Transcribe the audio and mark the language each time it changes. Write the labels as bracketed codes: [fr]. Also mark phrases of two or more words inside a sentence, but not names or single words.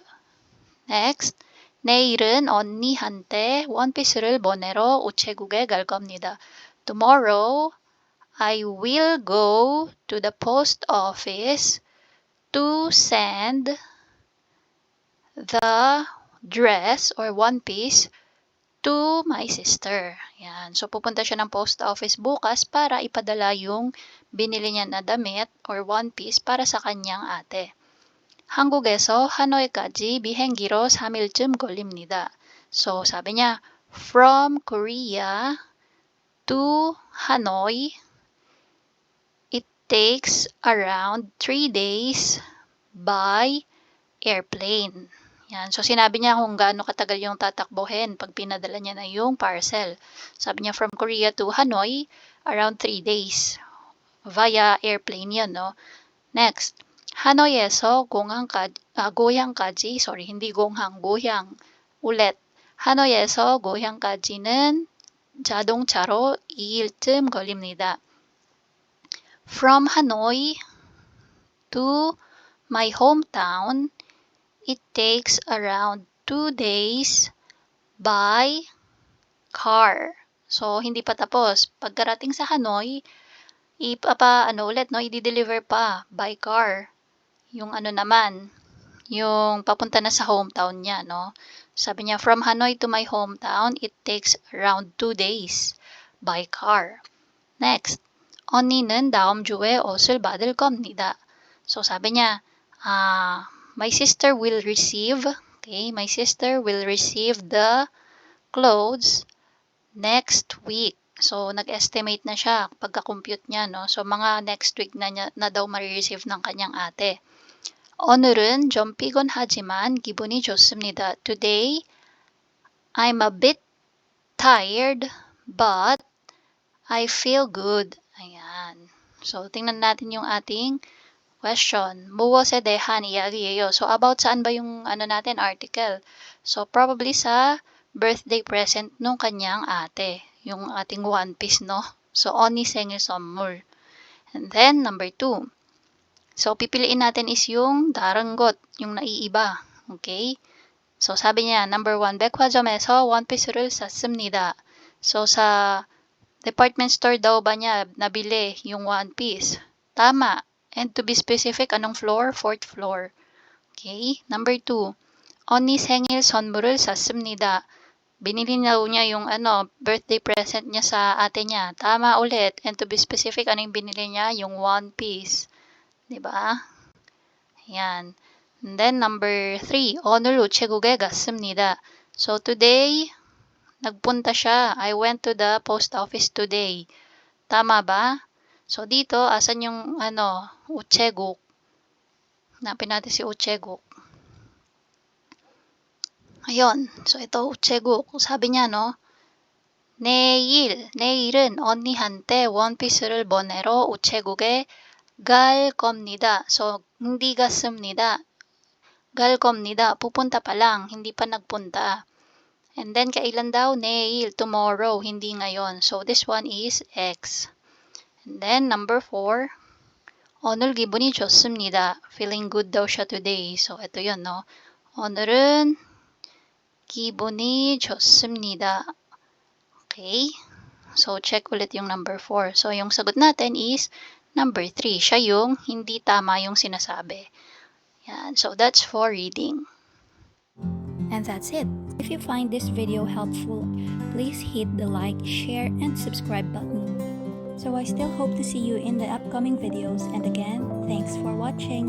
[en] Next, [ko] 내일은 언니한테 원피스를 보내러 우체국에 갈 겁니다. [en] Tomorrow, I will go to the post office to send the dress or one piece to my sister. [tl] Yan. So, pupunta siya ng [en] post office [tl] bukas para ipadala yung binili niya na damit or [en] one piece [tl] para sa kanyang ate. [ko] 한국에서 하노이까지 비행기로 3일쯤 걸립니다. [tl] So, sabi niya, [en] from Korea to Hanoi, it takes around 3 days by airplane. [tl] Yan. So, sinabi niya kung gaano katagal yung tatakbohin pag pinadala niya na yung parcel. Sabi niya, [en] from Korea to Hanoi, around 3 days. Via airplane [tl] yun, no? Next, [ko] 하노이에서 고향까지, hindi 공항, 고향. 우렛, 하노이에서 고향까지는 자동차로 2일쯤 걸립니다. [en] From Hanoi to my hometown, it takes around 2 days by car. So, [tl] hindi pa tapos. Pagkarating sa Hanoi, i-deliver pa [en] by car. [tl] Yung yung papunta na sa hometown niya, no? Sabi niya, [en] from Hanoi to my hometown, it takes around 2 days by car. Next, [ko] 언니는 다음 주에 옷을 받을 겁니다. [tl] So, sabi niya, [en] my sister will receive the clothes next week. So, [tl] nag-estimate na siya pagka-compute niya, no? So, mga [en] next week [tl] na daw marireceive ng kanyang ate. [ko] 오늘은 좀 피곤하지만 기분이 좋습니다. [en] Today, I'm a bit tired, but I feel good. [tl] Ayan. So, tingnan natin yung ating question. [ko] 무엇에 대한 이야기예요? [tl] So, about saan ba yung article? So, probably sa [en] birthday present [tl] nung kanyang ate. Yung ating [en] one piece, [tl] no? So, [ko] 언니 생일 선물. [en] And then, number 2. So, [tl] pipiliin natin is yung 다른것, yung naiiba. Okay? So, sabi niya, number 1, [ko] 백화점에서 원피스를 샀습니다. [tl] So, sa [en] department store [tl] daw ba niya nabili yung [en] one piece? [tl] Tama. [en] And to be specific, anong floor? 4th floor. Okay? Number 2, [ko] 언니 생일 선물을 샀습니다. [tl] Binili daw niya yung [en] birthday present [tl] niya sa ate niya. Tama ulit. [en] And to be specific, [tl] anong binili niya? Yung [en] one piece. [tl] Diba? Yan. [en] And then number 3, [ko] 오늘 우체국에 갔습니다. [tl] So today, nagpunta siya. [en] I went to the post office today. [tl] Tama ba? So dito, asan yung 우체국? Hanapin natin si 우체국. Ayun. So ito, 우체국. Sabi niya, no? [ko] 내일은 언니한테 원피스를 보내러 우체국에 갈 겁니다. So, hindi 갔습니다. 갈 겁니다. [tl] Pupunta pa lang, hindi pa nagpunta. [en] And then, [tl] kailan daw? 내일, tomorrow, hindi ngayon. [en] So, this one is X. And then, number 4, [ko] 오늘 기분이 좋습니다. [en] Feeling good [tl] daw siya today. So, ito yun, no? [ko] 오늘은 기분이 좋습니다. [en] Okay? [tl] So, check ulit yung number 4. So, yung sagot natin is number 3. Siya yung hindi tama yung sinasabi. Yan. [en] So, that's for reading. And that's it. If you find this video helpful, please hit the like, share, and subscribe button. So I still hope to see you in the upcoming videos, and again, thanks for watching.